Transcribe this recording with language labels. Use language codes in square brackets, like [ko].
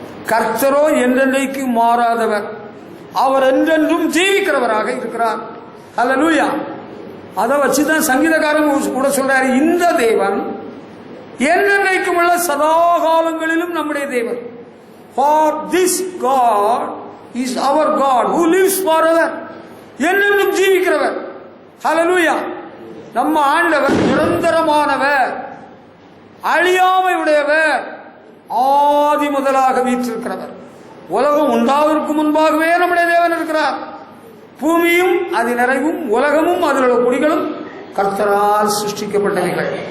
[ta] கர்த்தரோ என்றென்றைக்கு மாறாதவர், அவர் என்றென்றும் ஜீவிக்கிறவராக இருக்கிறார். ஹல்லேலூயா. அதை வச்சுதான் சங்கீதக்காரன் கூட சொல்றாரு, இந்த தேவன் என்றென்றைக்கும் உள்ள சதா காலங்களிலும் நம்முடைய தேவன். [en] For this God is our God who lives forever. [ta] என்றென்றும் ஜீவிக்கிறவர். ஹல்லேலூயா. நம்ம ஆண்டவர் நிரந்தரமானவர், அழியாமை உடையவர், ஆதி முதலாக வீற்றிருக்கிறவர். உலகம் உண்டாவதற்கு முன்பாகவே நம்முடைய தேவன் இருக்கிறார். பூமியும் அது நிறைவும் உலகமும் அதில் உள்ள குடிகளும் கர்த்தரால் சிருஷ்டிக்கப்பட்டவைகள்.